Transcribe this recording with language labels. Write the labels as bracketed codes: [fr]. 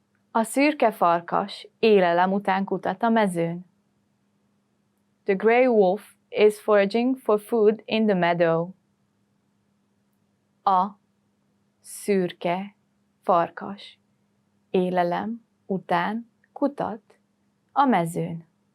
[hu] A szürke farkas élelem után kutat a mezőn. [en] The gray wolf is foraging for food in the meadow. [hu] A szürke farkas élelem után kutat a mezőn.